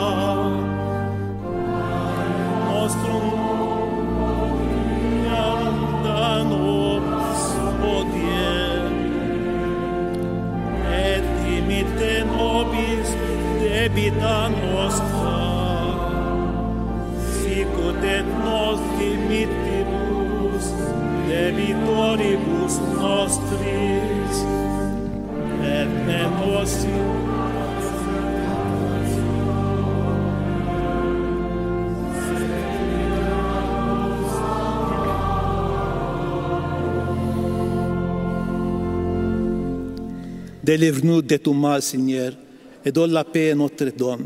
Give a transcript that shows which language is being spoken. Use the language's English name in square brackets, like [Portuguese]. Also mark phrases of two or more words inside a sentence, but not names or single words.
[Latin] Nostrum quotidianum da nobis hodie, et dimitte nobis debita nostra, sicut et nos dimittibus debitoribus nostris, et ne nos [French] Délivre-nous de tout mal, Seigneur, et donne la paix à notre don.